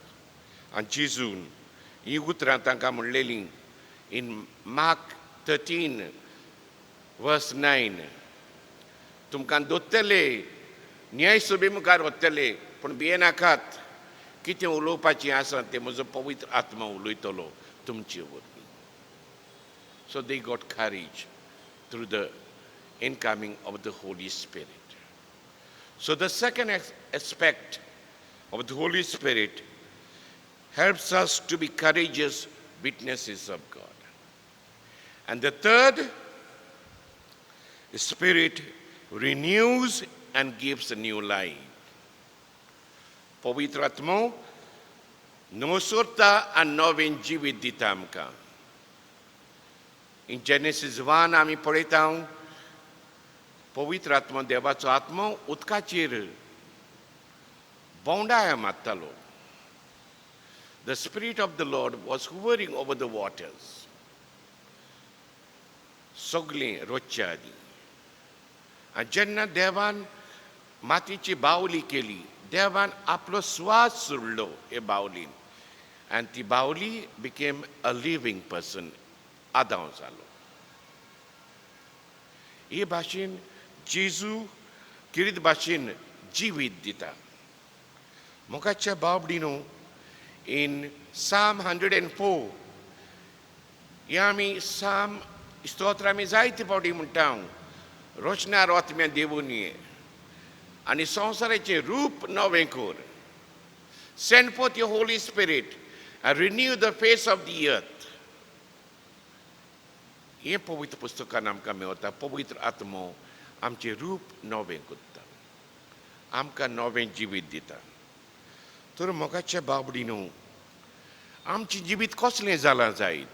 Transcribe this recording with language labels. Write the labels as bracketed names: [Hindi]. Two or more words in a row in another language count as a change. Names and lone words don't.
[Konkani] आनी जेजून हीं उतरां तांकां म्हणलेलीं इन मार्क 13:9 तुमकां दोत्तले, न्याय सभे मुखार व्हरतले, पूण भियेनाकात. कितें उलोवपाचें आसा तें म्हजो पवित्र आत्मा उलयतलो तुमचे वरवीं. [English] So they got courage through the incoming of the Holy Spirit. So the second aspect of the Holy Spirit helps us to be courageous witnesses of God. And the third, the Spirit renews and gives a new life. [Konkani] पवित्र आत्मा नवसोरता आनी नवें जिवीत दिता आमकां. इन जेनेसीस 1 आमी पळयता पवित्र आत्मा देवाचो आत्मा उदकाचेर बोंडाय मारतालो. [English] The Spirit of the Lord was hovering over the waters. [Konkani] सगळें रोजच्या आदी. आनी जेन्ना देवान मातयेची बावली केली, देवान आपलो स्वास सोडलो हे बावलीन, आनी ती बावली [English] became a living person. [Konkani] आदां जालो. हे भाशेन जेजू कितें भाशेन जिवीत दिता. मोगाच्या बावडीनो in Psalm 104 हे आमी साम स्तोत्र आमी जायते फावटी म्हणटा. रोशनार आत्म्या देवून ये आनी संवसाराचें रूप नवें कर. [English] Send forth your Holy Spirit and renew the face of the earth. [Konkani] हे पवित्र पुस्तकान आमकां मेवता. पवित्र आत्मो आमचें रूप नवें करता, आमकां नवें जिवीत दिता. तर मोगाच्या बाबडीनो आमचें जिवीत कसलें जालां जायत.